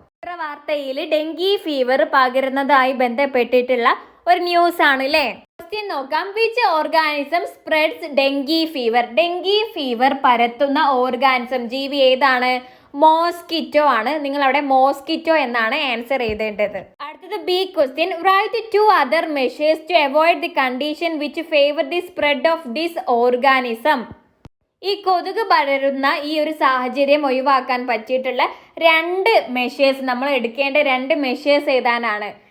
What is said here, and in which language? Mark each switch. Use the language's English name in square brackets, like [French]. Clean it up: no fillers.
[Malayalam] പത്രവാർത്തയിൽ dengue fever പകരുന്നതായി ബന്ധപ്പെട്ടിട്ടുള്ള ഒരു news ആണ് അല്ലേ? ക്വസ്റ്റ്യൻ നോക്കാം. [English] Which organism spreads dengue fever? [Malayalam] Dengue fever പരത്തുന്ന ഓർഗാനിസം ജീവി ഏതാണ്? മോസ്കിറ്റോ ആണ്. നിങ്ങൾ അവിടെ മോസ്കിറ്റോ എന്നാണ് ആൻസർ എഴുതേണ്ടത്. അടുത്തത് B question. [English] Write 2 other measures to avoid the condition which favor the spread of this organism. [Malayalam] ഈ കൊതുക് പടരുന്ന ഈ ഒരു സാഹചര്യം ഒഴിവാക്കാൻ പറ്റിയിട്ടുള്ള 2 മെഷേഴ്സ്, നമ്മൾ എടുക്കേണ്ട 2 മെഷേഴ്സ് ഏതാനാണ്?